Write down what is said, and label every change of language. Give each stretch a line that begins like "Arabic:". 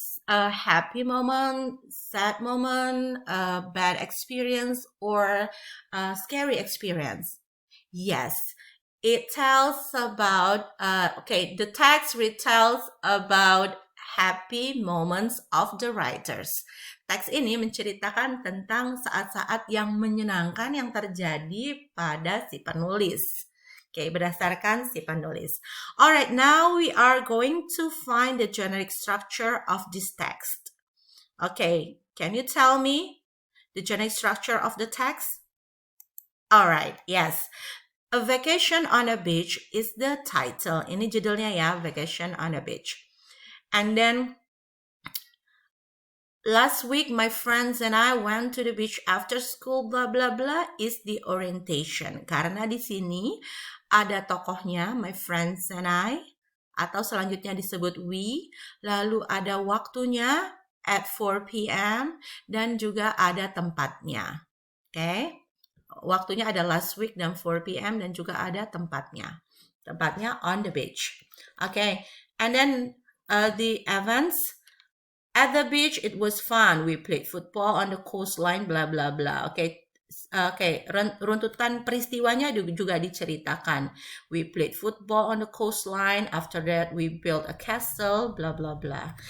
English: A happy moment, sad moment, a bad experience, or a scary experience. Yes, it tells about, the text retells about happy moments of the writers.
Indonesian: Teks ini menceritakan tentang saat-saat yang menyenangkan yang terjadi pada si penulis. Oke, berdasarkan si penulis.
English: Alright, now we are going to find the generic structure of this text. Okay, can you tell me the generic structure of the text? Alright, yes. A Vacation on a Beach is the title.
Indonesian: Ini judulnya ya,
English: Vacation on a Beach. And then, last week my friends and I went to the beach after school, blah blah blah, is the orientation.
Indonesian: Karena di sini ada tokohnya,
English: my friends and I,
Indonesian: atau selanjutnya disebut we, lalu ada waktunya at 4 p.m. dan juga ada tempatnya. Oke, waktunya ada
English: last week
Indonesian: dan 4 p.m. dan juga ada tempatnya. Tempatnya
English: on the beach. Okay, and then the events. At the beach, it was fun. We played football on the coastline, blah blah blah.
Indonesian: Okay, runtutan peristiwanya juga diceritakan.
English: We played football on the coastline. After that, we built a castle, blah blah blah.